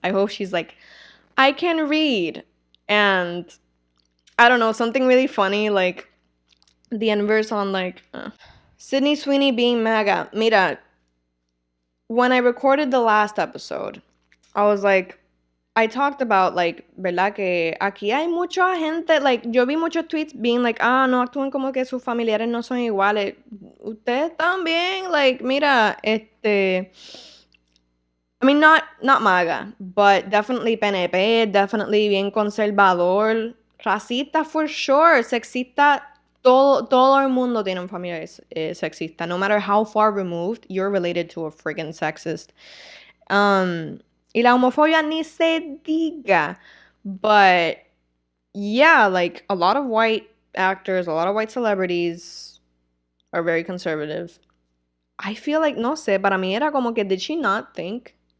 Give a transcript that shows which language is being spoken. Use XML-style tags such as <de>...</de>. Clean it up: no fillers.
<en>I hope she's like, I can read. And I don't know, something really funny, like the inverse on like Sydney Sweeney being MAGA. Mira, when I recorded the last episode, I was like, I talked about, like,</en> <es>¿verdad? Que aquí hay mucha gente,</es> <en>like,</en> <es>yo vi muchos tweets</es> <en>being like,</en> <es>no actúen como que sus familiares no son iguales. Ustedes también,</es> <en>like,</en> <es>mira,</es> <en>I mean, not MAGA, but definitely PNP, definitely</en> <es>bien conservador, racista</es> <en>for sure,</en> <es>sexista. Todo el mundo tiene un familiar sexista.</es> <en>No matter how far removed, you're related to a friggin' sexist.</en> <es>Y la homofobia ni se diga.</es> <en>But yeah, like, a lot of white actors, a lot of white celebrities are very conservative. I feel like,</en> <es>no sé, para mí era como que,</es> <en>did she not think</en>